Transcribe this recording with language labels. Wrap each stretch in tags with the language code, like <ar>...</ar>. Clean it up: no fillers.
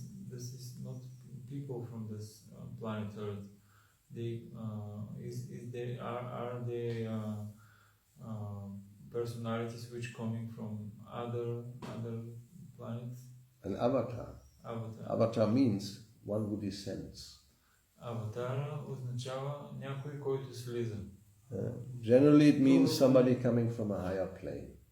<en>This is not people from this planet Earth. Are they personalities which coming from other planets? An avatar. Avatar means one who descends.</en> <bg>Аватара означава някой, който слиза.</bg> <en>Generally it means somebody coming from a higher plane.</en>